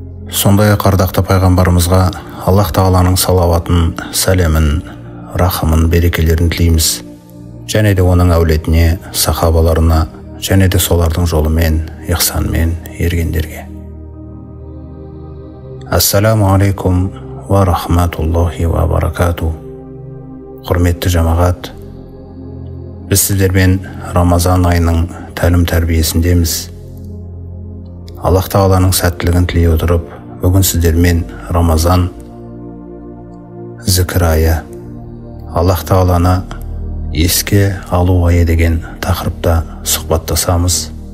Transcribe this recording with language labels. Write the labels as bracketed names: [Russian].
[Kazakh] Сондай-ақ ардақты пайғамбарымызға Аллах Тағаланың салауатын, сәлемін, рахымын, берекелерін тілейміз. Және де оның әулетіне, сахабаларына, және де солардың жолымен, ихсанмен ергендерге. [Arabic] Ассаламу алейкум ва рахматуллахи ва баракату. [Kazakh] Құрметті жамағат, біз сіздермен Рамазан айының тәлім тәрбиесіндеміз. Аллах Тағаланың сәттілігін тілей отырып, бүгін сіздермен Рамазан зікір айы, Аллах Тағаланы еске алу айы деген тақырыпта сұхбаттасамыз.